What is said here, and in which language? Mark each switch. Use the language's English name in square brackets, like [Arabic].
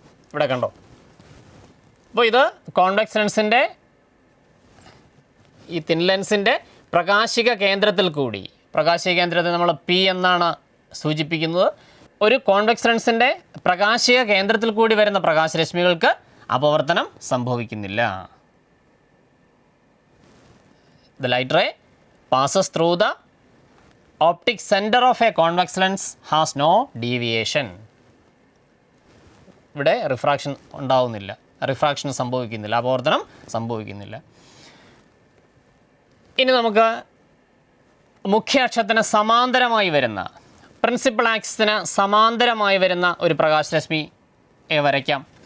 [Malayalam] ഇവിടെ കണ്ടോ? അപ്പോൾ ഇത് കോൺവെക്സ് ലെൻസിൻ്റെ ഈ തിൻ ലെൻസിൻ്റെ പ്രകാശിക കേന്ദ്രത്തിൽ കൂടി, പ്രകാശിക കേന്ദ്രത്തെ നമ്മൾ പി എന്നാണ് സൂചിപ്പിക്കുന്നത്. ഒരു കോൺവെക്സ് ലെൻസിൻ്റെ പ്രകാശിക കേന്ദ്രത്തിൽ കൂടി വരുന്ന പ്രകാശരശ്മികൾക്ക് അപവർത്തനം സംഭവിക്കുന്നില്ല. [English] The light ray passes through the optic center of a convex lens has no deviation. [Malayalam] ഇവിടെ റിഫ്രാക്ഷൻ ഉണ്ടാവുന്നില്ല, റിഫ്രാക്ഷൻ സംഭവിക്കുന്നില്ല, അപവർത്തനം സംഭവിക്കുന്നില്ല. ഇനി നമുക്ക് മുഖ്യ അക്ഷത്തിന് സമാന്തരമായി വരുന്ന, പ്രിൻസിപ്പൽ ആക്സിസിന് സമാന്തരമായി വരുന്ന ഒരു പ്രകാശരശ്മി വരയ്ക്കാം.